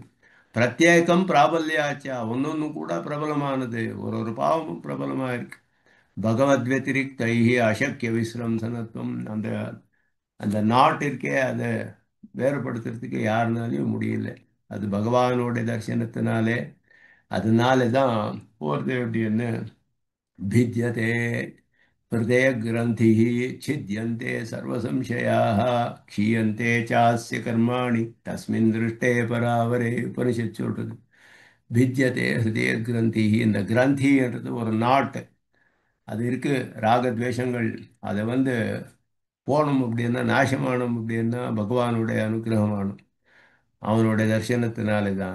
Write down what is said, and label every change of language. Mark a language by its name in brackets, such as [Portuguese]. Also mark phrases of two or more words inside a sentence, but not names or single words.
[Sanskrit] प्रत्येकं प्राबल्याच्च, [Tamil] ஒன்னொன்னு கூட பிரபலமானது, ஒரு ஒரு பாவமும் பிரபலமா இருக்கு. [Sanskrit] भगवत् व्यतिरिक्तैः अशक्य विस्रंसनत्वम्. [Tamil] அந்த அந்த நாட் இருக்கே அதை வேறுபடுத்துறதுக்கு யாருனாலையும் முடியல. அது பகவானோட தரிசனத்தினாலே அதனால தான் போறது அப்படின்னு [Sanskrit] भिद्यते हृदयग्रन्थिः छिद्यन्ते सर्वसंशयाः क्षीयन्ते चास्य कर्माणि तस्मिन् दृष्टे परावरे [Tamil] உபனிஷத் சொல்றது. [Sanskrit] भिद्यते हृदय ग्रन्थि. [Tamil] இந்த கிரந்தின்றது ஒரு நாட்டு, அது இருக்கு. ராகத்வேஷங்கள் அதை போகணும் அப்படின்னா, நாசமானும் அப்படின்னா பகவானுடைய அனுகிரகமானும் அவனுடைய தரிசனத்தினாலே தான்.